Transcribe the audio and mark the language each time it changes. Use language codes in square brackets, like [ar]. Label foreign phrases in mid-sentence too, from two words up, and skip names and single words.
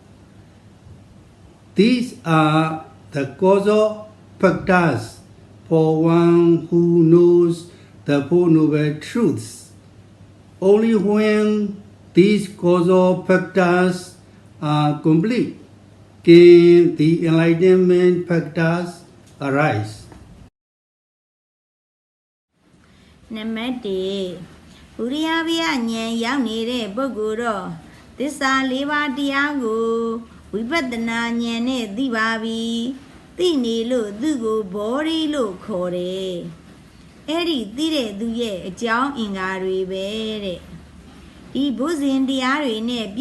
[en] These are the causal factors for one who knows the Four Noble Truths. Only when these causal factors are complete can the enlightenment factors arise. [my] နံပါတ်1ဝိရိယဗျာဉာဏ်ရောက်နေတဲ့ပုဂ္ဂိုလ်တော့သစ္စာ၄ပါးတရားကိုဝိပဿနာဉာဏ်နဲ့သိပါပြီသိနေလို့သူ့ကိုဘော ဓိလို့ခေါ်တယ်အဲ့ဒီသိတဲ့သူရဲ့အကြောင်းအင်္ဂါတွေပဲတဲ့ဒီဘုဇင်တရားတွေနဲ့ပြ